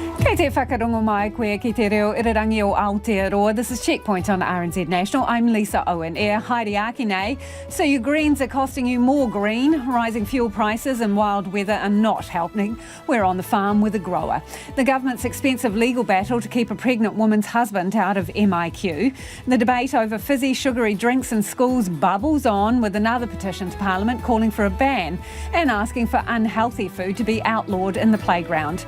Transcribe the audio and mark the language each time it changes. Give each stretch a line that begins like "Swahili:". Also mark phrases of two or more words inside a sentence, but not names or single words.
Māori: Kei te whakarongo mai koe ki te reo irirangi o Aotearoa.
English: This is Checkpoint on RNZ National. I'm Lisa Owen.
Māori: Haere nei.
English: So your greens are costing you more green. Rising fuel prices and wild weather are not helping. We're on the farm with a grower. The government's expensive legal battle to keep a pregnant woman's husband out of MIQ. The debate over fizzy, sugary drinks in schools bubbles on, with another petition to Parliament calling for a ban and asking for unhealthy food to be outlawed in the playground.